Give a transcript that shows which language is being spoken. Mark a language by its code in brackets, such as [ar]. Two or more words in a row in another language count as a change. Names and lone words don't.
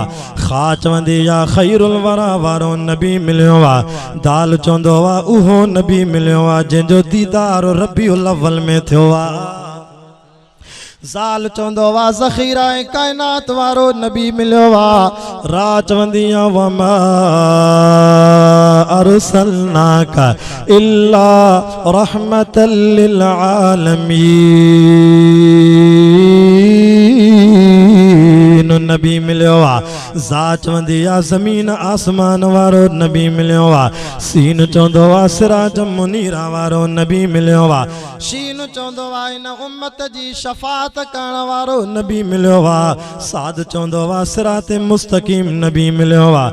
[sd] खा चवंदी आ [ar] خير الورى [sd] वारो नबी मिलियो आ। दाल चवंदो आ उहो नबी मिलियो आ जंहिंजो दीदार रबीउल अव्वल में थियो आ। ज़ाल चवंदो आ ज़ख़ीरा कायनात वारो नबी मिलियो आ। रा चवंदी आ [ar] وما أرسلناك إلا رحمة للعالمين [sd] नबी मिलियो आ। ज़ा चवंदी आ ज़मीन आसमान वारो नबी मिलियो आ। सीन चवंदो आ [ar] سراجا منيرا [sd] वारो नबी मिलियो आ। शीन चवंदो आ इन उम्मत जी शफ़ाअत करण वारो नबी मिलियो आ। साद चवंदो आ [ar] صراط مستقيم [sd] नबी मिलियो आ।